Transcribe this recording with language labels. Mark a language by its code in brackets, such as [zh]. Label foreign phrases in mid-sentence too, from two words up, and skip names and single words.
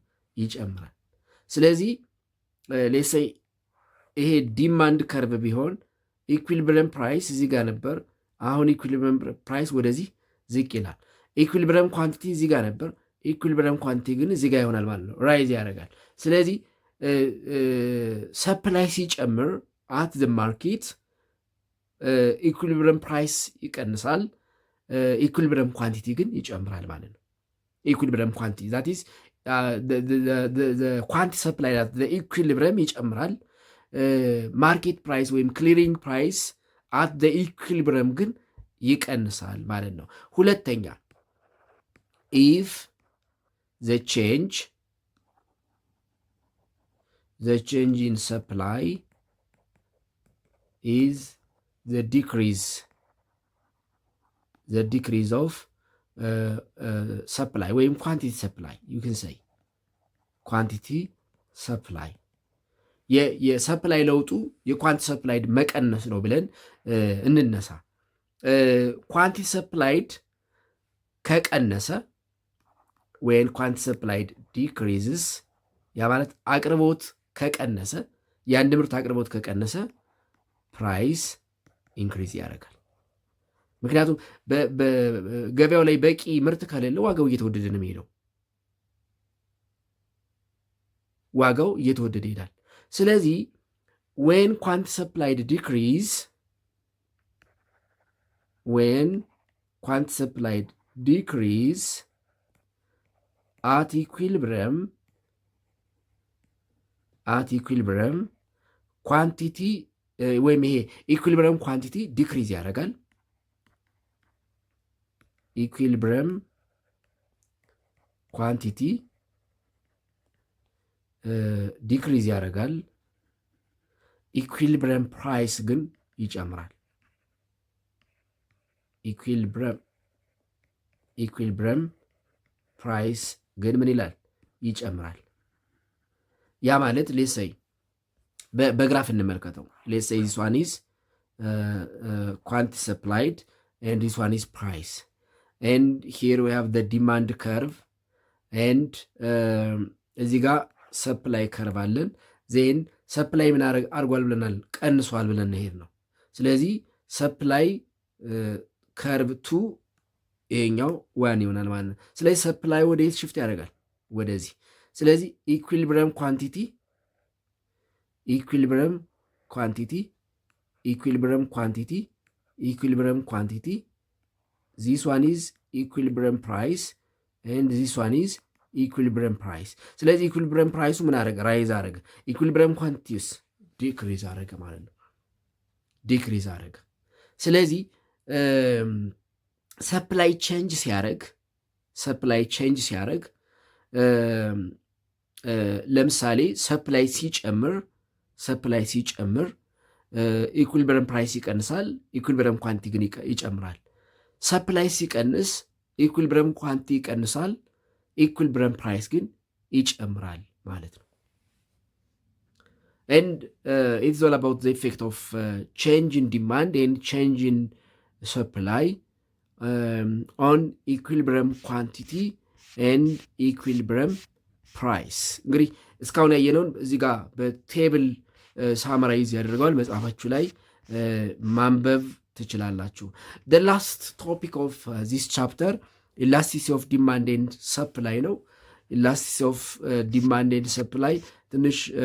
[am] ይጨምራል። ስለዚህ [en] let's say [am] ይሄ [en] demand curve [am] ቢሆን [en] equilibrium price [am] እዚህ ጋር ነበር። አሁን [en] equilibrium price [am] ወደዚህ ዝቅ ይላል። [en] equilibrium quantity [am] እዚህ ጋር ነበር። [en] equilibrium quantity [am] ግን እዚህ ጋር ይሆናል ማለት ነው፣ ራይዝ ያደርጋል። ስለዚህ ሰፕላይ ሲጨምር [en] at the market equilibrium price [am] ይቀንሳል፣ [en] equilibrium quantity [am] ግን ይጨምራል ማለት ነው። [en] equilibrium quantity that is quantity supply equilibrium [am] ይጨምራል። [en] market price [am] ወይም [en] clearing price at equilibrium [am] ግን ይቀንሳል ማለት ነው። ሁለተኛ [en] if the change in supply is the decrease of supply ወይም quantity supply, you can say quantity supply የሰፕላይ [am] ለውጡ የኳንቲ ሰፕላይድ መቀነስ ነው ብለን እንነሳ። [en] quantity supplied [am] ከቀነሰ when [en] quantity supplied decreases [am] ያ ማለት አቅርቦት ከቀነሰ የአንድ ምርት አቅርቦት ከቀነሰ [en] price increase [am] ያደርጋል። ምክንያቱም በገበያው ላይ በቂ ምርት ከሌለ ዋጋው እየተወደደ ነው የሚሄደው። ዋጋው እየተወደደ ይሄዳል። ስለዚህ [en] when quantity supplied decrease at equilibrium [am] ኳንቲቲ ወይም ይሄ [en] equilibrium quantity decrease [am] ያደርጋል። [en] equilibrium quantity decrease [am] ያደርጋል። [en] equilibrium price [am] ግን ይጨምራል። [en] equilibrium price [am] ግን ምን ይላል? ይጨምራል። ያ ማለት ሌትስ በግራፍ እንመልከተው። [en] let's say this one is quantity supplied and this one is price, and here we have the demand curve and [am] እዚህ ጋር [en] supply curve [am] አለን። [en] then supply [am] ምን አድርጓል ብለናል? ቀንሷል ብለን ሄድ ነው። ስለዚህ [en] supply curve two [am] ይሄኛው ዋን ይሆናል ማለት ነው። ስለዚህ ሰፕላይ ወደ የት ሽፍት ያደርጋል? ወደዚህ። ስለዚህ [en] equilibrium quantity this one is equilibrium price and this one is equilibrium price። ስለዚህ equilibrium price [am] ምን አደረገ? ራይዝ አደረገ። [en] equilibrium quantities decrease [am] አደረገ ማለት ነው። ዲክሪዝ አደረገ። ስለዚህ [en] supply change [am] ሲያደርግ ለምሳሌ ሰፕላይ ሲጨምር [en] equilibrium price [am] ይቀንሳል፣ [en] equilibrium quantity [am] ግን ይጨምራል። ሰፕላይ ሲቀንስ [en] equilibrium quantity [am] ይቀንሳል፣ [en] equilibrium price [am] ግን ይጨምራል ማለት ነው። [en] and it's all about the effect of change in demand and change in supply on equilibrium quantity and equilibrium price። [am] እንግዲህ እስካሁን ያየነውን እዚህ ጋር በቴብል ሳመራይዝ ያደርገዋል። መጽሐፋችሁ ላይ ማንበብ ትችላላችሁ። [en] the last topic of this chapter elasticity of demand and supply [am] ነው። [en] elasticity of demand and supply [am] ትንሽ